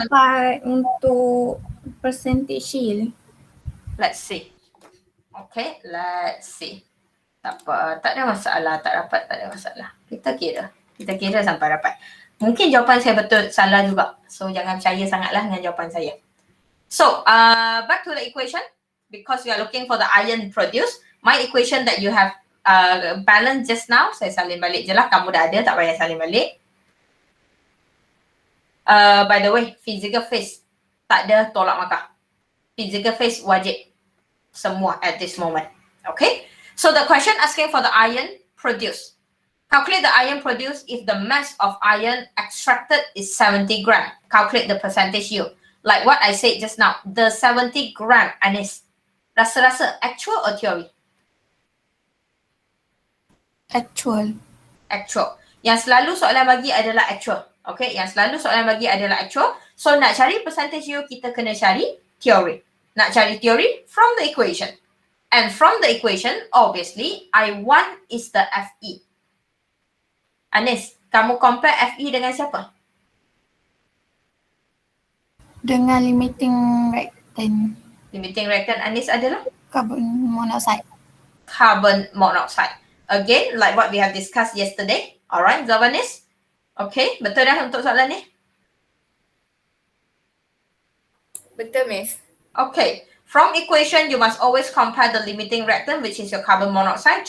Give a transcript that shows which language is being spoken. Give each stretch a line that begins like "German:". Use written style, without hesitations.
Malay: dapat untuk percentage yield.
English: Let's see. Okay, let's see.
Malay: Tak apa, tak ada masalah, tak dapat, tak ada masalah. Kita kira sampai dapat. Mungkin jawapan saya betul, salah juga. So, jangan percaya sangatlah dengan jawapan saya.
English: So, back to the equation. Because we are looking for the ion produced. My equation that you have balanced just now,
Malay: saya salin balik je lah. Kamu dah ada, tak payah salin balik.
English: By the way, physical phase
Malay: tak ada tolak markah.
English: Physical phase
Malay: wajib semua
English: at this moment. Okay? So the question asking for the ion produced. Calculate the ion produced if the mass of ion extracted is 70 gram. Calculate the percentage yield. Like what I said just now, the 70 gram, Anis,
Malay: rasa-rasa
English: actual or theory? Actual. Actual.
Malay: Yang selalu soalan bagi adalah actual. Okay, yang selalu soalan bagi adalah actual. So nak cari percentage yield, kita kena cari theory. Nak cari theory
English: from the equation. And from the equation, obviously, I1 is the Fe.
Malay: Anis, kamu compare Fe dengan siapa? Dengan limiting reactant Limiting reactant Anis adalah
English: carbon monoxide. carbon monoxide. Again, like what we have discussed yesterday.
Malay: Alright, Zavanis? Okay, betul dah untuk soalan ni? Betul, Miss.
English: Okay, from equation, you must always compare the limiting reactant, which is your carbon monoxide.